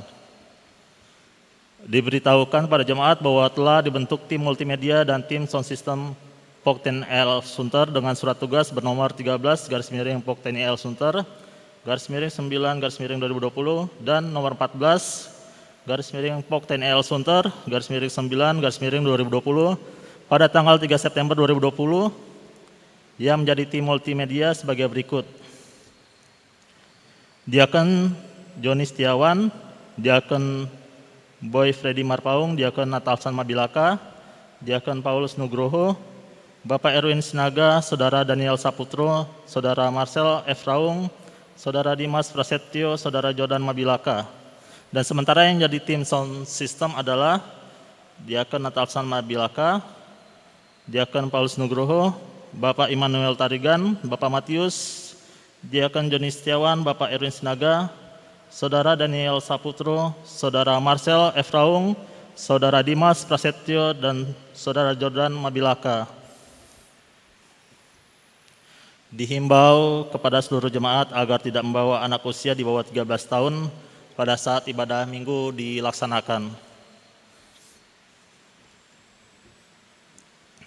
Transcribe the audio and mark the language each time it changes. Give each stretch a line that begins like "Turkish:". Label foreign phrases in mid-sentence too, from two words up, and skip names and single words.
Indonesian: Diberitahukan pada jemaat bahwa telah dibentuk tim multimedia dan tim sound system POK TNL Sunter dengan surat tugas bernomor 13 POK TNL Sunter /9/2020 dan nomor 14 POK TNL Sunter /9/2020 pada tanggal 3 September 2020 yang menjadi tim multimedia sebagai berikut. Diaken Joni Setiawan, Diaken Boy Freddy Marpaung, Diaken Natalsan Mabilaka, Diaken Paulus Nugroho, Bapak Erwin Sinaga, Saudara Daniel Saputro, Saudara Marcel F. Raung, Saudara Dimas Prasetyo, Saudara Jordan Mabilaka. Dan sementara yang jadi tim sound system adalah Diaken Natalsan Mabilaka, Diaken Paulus Nugroho, Bapak Immanuel Tarigan, Bapak Matius, Diaken Joni Setiawan, Bapak Erwin Sinaga, Saudara Daniel Saputro, Saudara Marcel F. Raung, Saudara Dimas Prasetyo, dan Saudara Jordan Mabilaka. Dihimbau kepada seluruh jemaat agar tidak membawa anak usia di bawah 13 tahun pada saat ibadah minggu dilaksanakan.